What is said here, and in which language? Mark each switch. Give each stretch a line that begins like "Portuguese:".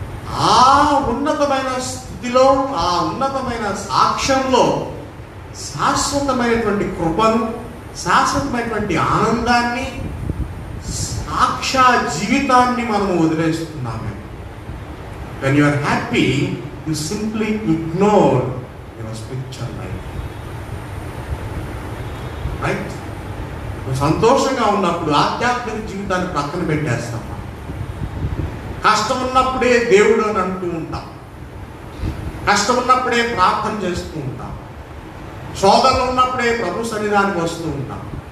Telugu: ఆ ఉన్నతమైన స్థితిలో, ఆ ఉన్నతమైన సాక్ష్యంలో శాశ్వతమైనటువంటి కృపను, శాశ్వతమైనటువంటి ఆనందాన్ని, సాక్షా జీవితాన్ని మనము వదిలేస్తున్నాము.
English: When you are happy, you simply ignore your spiritual life. Right?
Telugu: నువ్వు సంతోషంగా ఉన్నప్పుడు ఆధ్యాత్మిక జీవితాన్ని పక్కన పెట్టేస్తాం. కష్టం ఉన్నప్పుడే దేవుడు అని అంటూ ఉంటాం, కష్టం ఉన్నప్పుడే ప్రార్థన చేస్తూ ఉంటాం, శోధనలు ఉన్నప్పుడే ప్రభు సన్నిధానికి వస్తూ ఉంటాం.